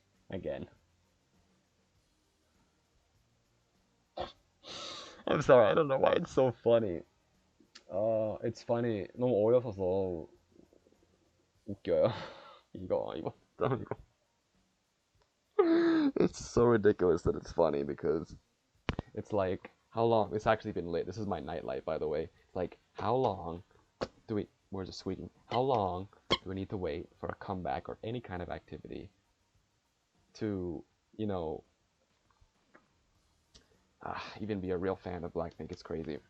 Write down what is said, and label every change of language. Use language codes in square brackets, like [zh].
[en] Again. I'm sorry, I don't know why it's so funny. It's funny. [ko] 너무 어이없어서 웃겨요. 이거. [en] It's so ridiculous that it's funny because it's like, how long? It's actually been lit. This is my nightlight, by the way. It's like, how long do we? Where's the sweeting? How long do we need to wait for a comeback or any kind of activity to, you know, even be a real fan of Blackpink? It's crazy.